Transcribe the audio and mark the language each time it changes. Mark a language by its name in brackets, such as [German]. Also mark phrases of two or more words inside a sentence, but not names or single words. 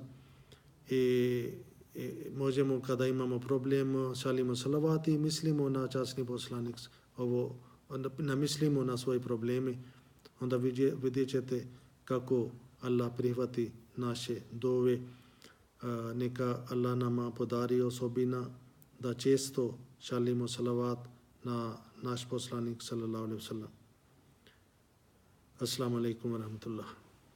[Bosnian] I možemo, kada imamo problem, šalimo salavat i mislimo na časni poslanik, ne mislimo na svoje probleme, onda vidjet ćete kako Allah prihvati naše dove. Neka Allah nama podari osobina da često šalimo salavat na naš poslanik [Arabic] صلى الله عليه وسلم. السلام عليكم ورحمة الله.